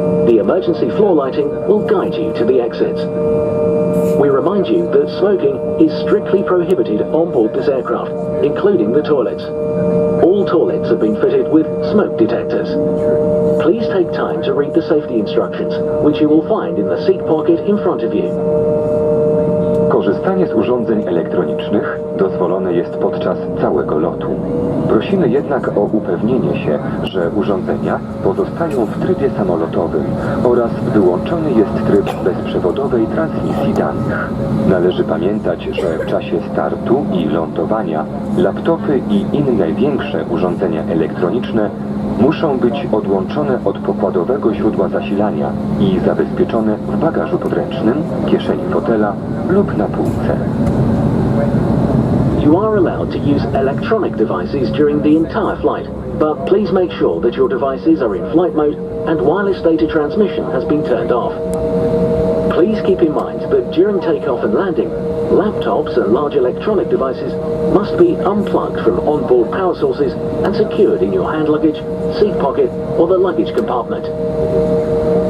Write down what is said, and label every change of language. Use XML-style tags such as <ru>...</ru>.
<en>The emergency floor lighting will guide you to the exits. We remind you that smoking is strictly prohibited on board this aircraft, including the toilets. All toilets have been fitted with smoke detectors. Please take time to read the safety instructions, which you will find in the seat pocket in front of you.</en> <pl>Korzystanie z urządzeń elektronicznych dozwolone jest podczas całego lotu. Prosimy jednak o upewnienie się, że urządzenia pozostają w trybie samolotowym oraz wyłączony jest tryb bezprzewodowej transmisji danych. Należy pamiętać, że w czasie startu i lądowania laptopy i inne większe urządzenia elektroniczne muszą być odłączone od pokładowego źródła zasilania i zabezpieczone w bagażu podręcznym, kieszeni fotela lub na półce.</pl> <en>You are allowed to use electronic devices during the entire flight, but please make sure that your devices are in flight mode and wireless data transmission has been turned off. Please keep in mind that during takeoff and landing, laptops and large electronic devices must be unplugged from onboard power sources and secured in your hand luggage, seat pocket or the luggage compartment.</en>